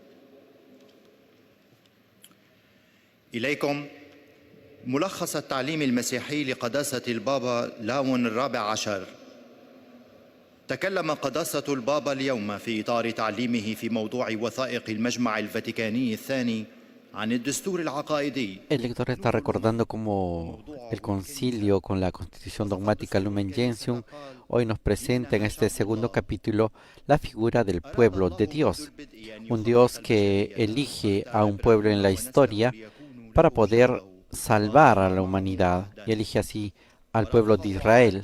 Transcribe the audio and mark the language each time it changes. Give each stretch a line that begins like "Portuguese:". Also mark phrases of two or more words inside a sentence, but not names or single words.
Arabic: إليكم ملخص التعليم المسيحي لقداسة البابا لاون الرابع عشر. تكلم قداسة البابا اليوم في إطار تعليمه في موضوع وثائق المجمع الفاتيكاني الثاني عن الدستور العقائدي.
Spanish: El lector está recordando cómo el concilio con la Constitución Dogmática Lumen Gentium hoy nos presenta en este segundo capítulo la figura del pueblo de Dios, un Dios que elige a un pueblo en la historia para poder salvar a la humanidad y elige así al pueblo de Israel.